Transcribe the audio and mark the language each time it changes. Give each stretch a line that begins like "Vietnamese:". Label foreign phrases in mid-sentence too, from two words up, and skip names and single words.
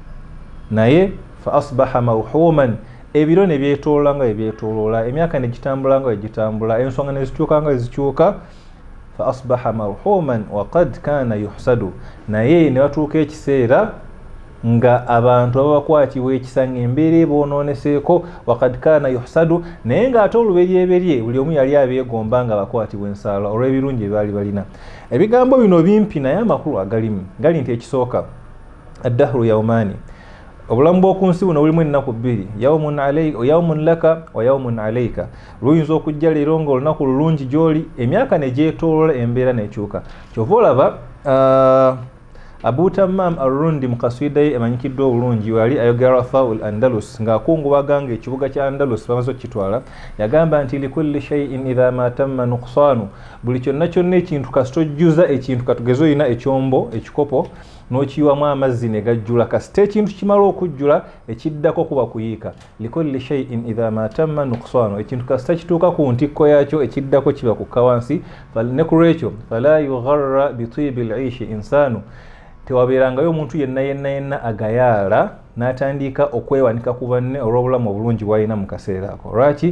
Ganda: naye
Arabic: فأصبح مرحوما,
Ganda: ebiro ne byetoolola nga ebyetooloola, emyaka ne gitambula nga egitambula, ensonga ne zikyuka nga ezikyuka,
Arabic: فأصبح مرحوما وقد كان يحسد,
Ganda: naye ne watuuka ekiseera nga abantu abakwatibwa ekisa ng'embeera ebonooneseeko,
Arabic: وقد كان يحسد,
Ganda: naye ng'ate oluberyeberye buli omu yali abeegomba nga bakwatibwa ensaala olw'ebirungi ebyali balina. Ebigambo bino bimpi naye amakulu agalimu gali nti ekisooka
Arabic: الدهر يومان,
Ganda: obulamu bw'oku nsi buno bulimu ennaku bbiri,
Arabic: يوم لك ويوم عليك.
Ganda: Luyinza okujja leero ng'olunaku lulungi gy'oli, emyaka ne gyetoolola, embeera n'ekyuka. Kyova olaba Abu Tammam al-Rundi mu kaswida ye emanyikiddwa obulungi yali ayogera Rafaul Andalus ng'akungubaganga ekibuga kya Andalus bamaze okukitwala, yagamba nti
Arabic: لكل شيء إذا ما تم نقصان,
Ganda: buli kyonna kyonna ekintu kasitojjuza ekintu, katugeze olina ekyombo ekikopo n'okiyiwamu amazzi ne gajjula, kasita ekintu kimala okujjula ekiddako kuba kuyiika.
Arabic: لكل شيء إذا ما تم نقصان,
Ganda: ekintu kasita kituuka ku ntikko yaakyo ekiddako kiba kukka wansi. Ne ku lwekyo
Arabic: فلا يغر بطيب العيش إنسان,
Ganda: tewabeerangayo omuntu yenna agayaala n'atandika okwewanika ku banne olw'obulamu obulungi bw'alina mu kaseera ako. Lwaki?